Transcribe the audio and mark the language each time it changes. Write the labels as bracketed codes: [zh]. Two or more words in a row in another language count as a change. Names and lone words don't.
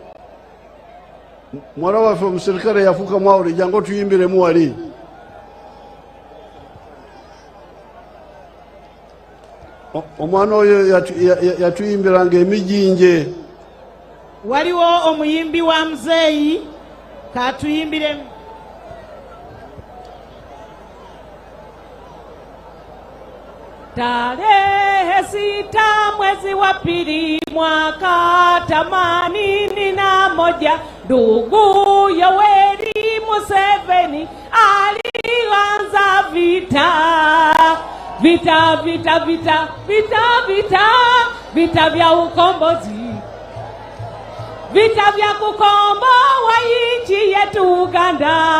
[lg] Mwala waffe omusirikale yafuuka mwawule, jangu otuyimbiremu wali. Omwana oyo yatuyimbiranga emijinje. Waliwo omuyimbi wa Muzeeyi katuyimbiremu. [sw] Tarehe 6 mwezi wa pili mwaka 81, ndugu Yoweri Museveni alianza vita vya ukombozi, vita vya kukomboa nchi yetu Uganda.